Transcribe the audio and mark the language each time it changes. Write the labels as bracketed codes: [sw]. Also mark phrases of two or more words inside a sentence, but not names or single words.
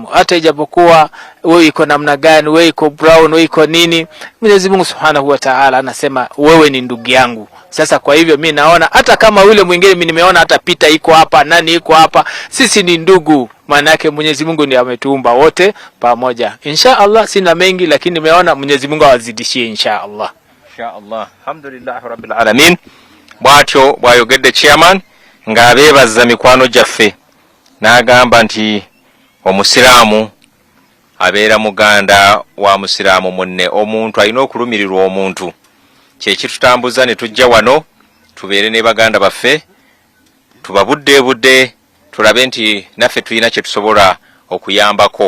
[sw] Hata ijapokuwa wewe iko namna gani, wewe iko brown, wewe iko nini, Mwenyezi Mungu [ar] سبحانه وتعالى [sw] anasema wewe ni ndugu yangu. Sasa kwa hivyo mimi naona hata kama yule mwingine mimi nimeona hata Peter iko hapa, nani iko hapa, sisi ni ndugu. Maana yake Mwenyezi Mungu ndiye ametuumba wote pamoja. [ar] إن شاء الله [sw] sina mengi, lakini nimeona Mwenyezi Mungu awazidishie [ar] إن شاء الله. إن شاء الله. الحمد لله رب العالمين. [lg] Bwatyo bwayogedde chairman ng'abeebaza mikwano gyaffe n'agamba nti omusiraamu abeera muganda wa musiraamu munne. Omuntu alina okulumirirwa omuntu. Kyekitutambuza ne tujja wano tubeere ne baganda baffe tubabudde tulabe nti naffe tulina kye tusobola okuyambako.